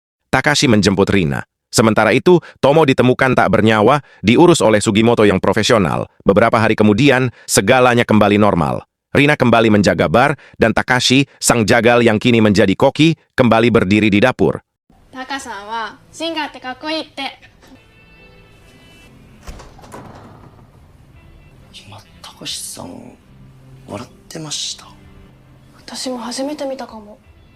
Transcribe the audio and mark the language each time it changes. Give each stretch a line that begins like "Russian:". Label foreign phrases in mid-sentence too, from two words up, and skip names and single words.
Indonesian: Takashi menjemput Rina. Sementara itu, Tomo ditemukan tak bernyawa, diurus oleh Sugimoto yang profesional. Beberapa hari kemudian, segalanya kembali normal. Rina kembali menjaga bar, dan Takashi, sang jagal yang kini menjadi koki, kembali berdiri di dapur.
Japanese: タカさんはシンガーってかっこいいって。今高橋さん笑ってました。私も初めて見たかも。